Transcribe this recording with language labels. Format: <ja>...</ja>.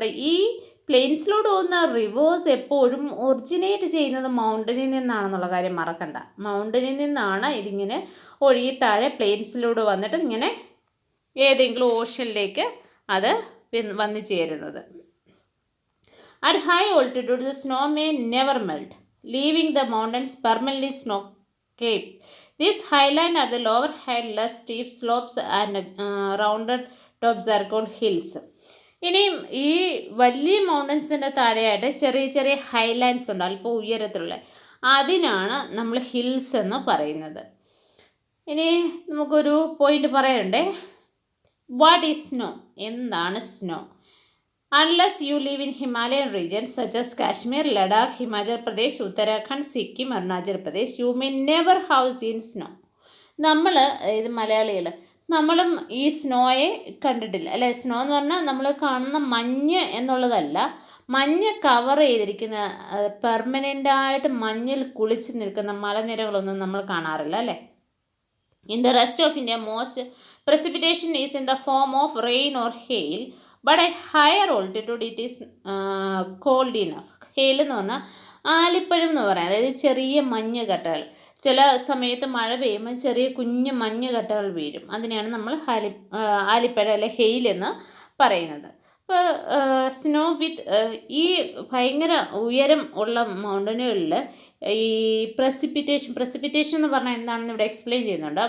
<ml>ഈ പ്ലെയിൻസിലൂടെ പോകുന്ന റിവേഴ്സ് എപ്പോഴും ഒറിജിനേറ്റ് ചെയ്യുന്നത് മൗണ്ടനിൽ നിന്നാണെന്നുള്ള കാര്യം മറക്കണ്ട. മൗണ്ടനിൽ നിന്നാണ് ഇതിങ്ങനെ ഒഴുകി താഴെ പ്ലെയിൻസിലൂടെ വന്നിട്ട് ഇങ്ങനെ ഏതെങ്കിലും ഓഷനിലേക്ക് അത് വന്നു ചേരുന്നത്.</ml> <en>At high altitude, the snow may never melt, leaving the mountains permanently snow-capped. These highland at the lower height, less steep slopes and rounded tops are called hills.</en> <ml>ഇനിയും ഈ വലിയ മൗണ്ടൻസിൻ്റെ താഴെയായിട്ട് ചെറിയ ചെറിയ ഹൈലാൻഡ്സ് ഉണ്ട്, അല്പം ഉയരത്തിലുള്ള, അതിനാണ് നമ്മൾ ഹിൽസ് എന്ന് പറയുന്നത്. ഇനി നമുക്കൊരു പോയിന്റ് പറയണ്ടേ.</ml> <en>What is snow?</en> <ml>എന്താണ് snow?</ml> <en>Unless you live in Himalayan regions such as Kashmir, Ladakh, Himachal Pradesh, Uttarakhand, Sikkim, Arunachal Pradesh, you may never have seen snow.</en> <ml>ഇത് മലയാളികൾ നമ്മളും ഈ സ്നോയെ കണ്ടിട്ടില്ല, അല്ലേ? സ്നോ എന്ന് പറഞ്ഞാൽ നമ്മൾ കാണുന്ന മഞ്ഞ് എന്നുള്ളതല്ല, മഞ്ഞ് കവർ ചെയ്തിരിക്കുന്ന പെർമനൻ്റായിട്ട് മഞ്ഞിൽ കുളിച്ച് നിൽക്കുന്ന മലനിരകളൊന്നും നമ്മൾ കാണാറില്ല, അല്ലേ?</ml> <en>In the rest of India, most precipitation is in the form of rain or hail. But at higher altitude, it is cold enough.</en> <ml>Hail എന്ന് പറഞ്ഞാൽ ആലിപ്പഴം എന്ന് പറയാം. അതായത് ചെറിയ മഞ്ഞ് കട്ടകൾ. ചില സമയത്ത് മഴ പെയ്യുമ്പോൾ ചെറിയ കുഞ്ഞു മഞ്ഞ് കട്ടകൾ വീഴും. അതിനെയാണ് നമ്മൾ ആലിപ്പഴം അല്ലെ ഹെയിൽ എന്ന് പറയുന്നത്. ഇപ്പോൾ സ്നോ വിത്ത് ഈ ഭയങ്കര ഉയരം ഉള്ള മൗണ്ടനുകളിൽ ഈ പ്രസിപ്പിറ്റേഷൻ എന്ന് പറഞ്ഞാൽ എന്താണെന്ന് ഇവിടെ എക്സ്പ്ലെയിൻ ചെയ്യുന്നുണ്ട്.</ml>